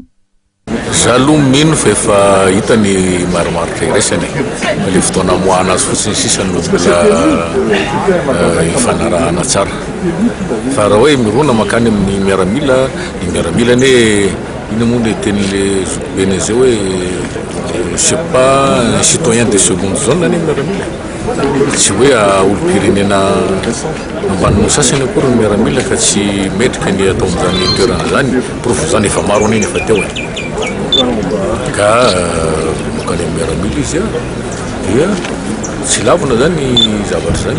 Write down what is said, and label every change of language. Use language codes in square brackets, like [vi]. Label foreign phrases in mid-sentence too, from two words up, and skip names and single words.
[mg] Zaloha mino fa efa hita ny marimaritra iraisana ilay fotoana hamoahana azy fotsiny sisa no mbola hifanarahana tsara. Fa raha hoe mirona makany amin'ny miaramila, ny miaramila ne ino moa ny tenin'le zokobeny zay hoe [fr] je sais pas un citoyen de seconde zone [mg] ny miaramila. Tsy hoe olo-pirenena ambaniny sasany akory ny miaramila ka tsy metrika ny atao amin'izany toerana zany, profo zany efa maro an'iny efa teo e. Ka makany amin'ny miaramila izy dia tsy lavina zany zavatra zany.